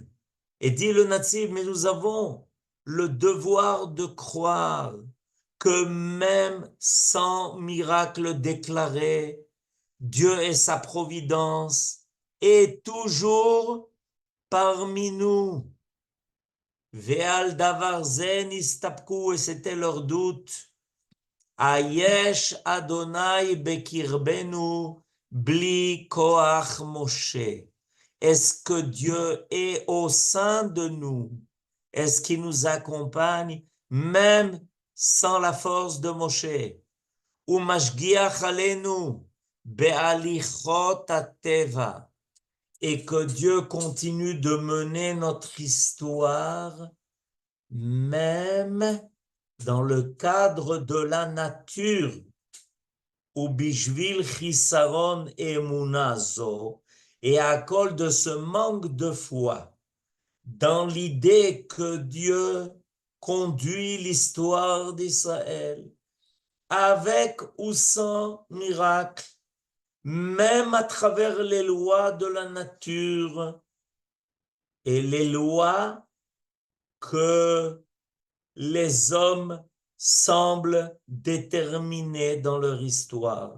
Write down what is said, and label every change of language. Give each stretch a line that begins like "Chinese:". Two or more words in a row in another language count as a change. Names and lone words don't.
French: Et dit le Nativ, mais nous avons le devoir de croire que même sans miracle déclaré, Dieu et sa providence est toujours parmi nous.
Hebrew: ועל דבר זה נסתפקו,
French: et c'était leur doute.
Hebrew: היש אדוני בקרבנו בלי כח משה.
French: Est-ce que Dieu est au sein de nous? Est-ce qu'il nous accompagne même sans la force de Moshe?
Hebrew: או משגיח עלינו בהליכות הטבע.
French: Et que Dieu continue de mener notre histoire même dans le cadre de la nature.
Hebrew: או בשביל חסרון אמונה זו.
French: Et à cause de ce manque de foi, dans l'idée que Dieu conduit l'histoire d'Israël, avec ou sans miracle, même à travers les lois de la nature et les lois que les hommes semblent déterminés dans leur histoire.